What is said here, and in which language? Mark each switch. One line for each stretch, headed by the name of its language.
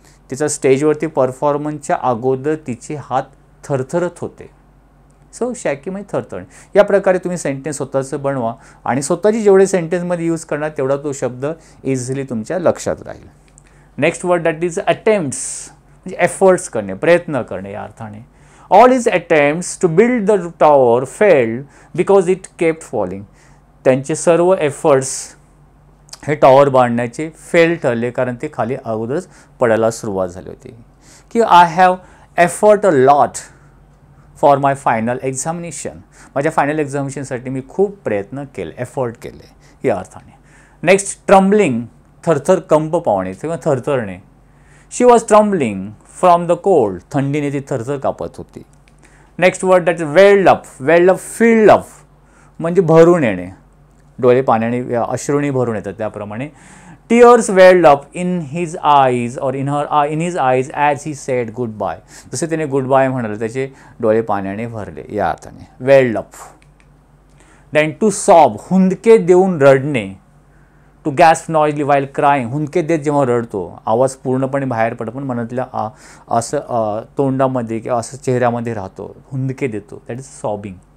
Marathi: तिचा स्टेजवरती परफॉर्मन्सच्या अगोदर तिचे हात थरथरत होते. सो शॅकी म्हणजे थरथर. या प्रकारे तुम्ही सेंटेन्स स्वतःचं बनवा आणि स्वतःची जेवढे सेंटेन्समध्ये यूज करणार तेवढा तो शब्द इझिली तुमच्या लक्षात राहील.
English: next word that is attempts,
Marathi: म्हणजे एफर्ट्स करणे, प्रयत्न करणे या अर्थाने.
English: All his attempts to build the tower failed because it kept falling.
Marathi: त्यांचे सर्व एफर्ट्स हे टॉवर बांधण्याचे फेल ठरले कारण ते खाली अगोदरच पडायला सुरुवात झाली होती.
English: की I have effort a lot for my final examination.
Marathi: माझ्या फायनल एक्झामिनेशनसाठी मी खूप प्रयत्न केले, एफर्ट केले या अर्थाने.
English: next trembling,
Marathi: थरथर कंप पावणे किंवा थरथरणे.
English: She was trembling from the cold.
Marathi: थंडीने ती थरथर कापत होती.
English: Next word that is welled up. Welled up, filled up
Marathi: म्हणजे भरून येणे, डोळे पाण्याने अश्रूने भरून येतात त्याप्रमाणे.
English: Tears welled up in his eyes और in his eyes as he said good bye.
Marathi: जसे त्याने गुड बाय म्हणाले त्याचे डोळे पाण्याने भरले या अर्थाने. Weld up.
English: then to sob,
Marathi: हुंदके देऊन रडणे.
English: to gasp noisily while crying,
Marathi: हुंदके देत जेव्हा रडतो आवाज पूर्णपणे बाहेर पडतो पण मनातल्या असं तोंडामध्ये किंवा असं चेहऱ्यामध्ये राहतो, हुंदके देतो,
English: That is sobbing.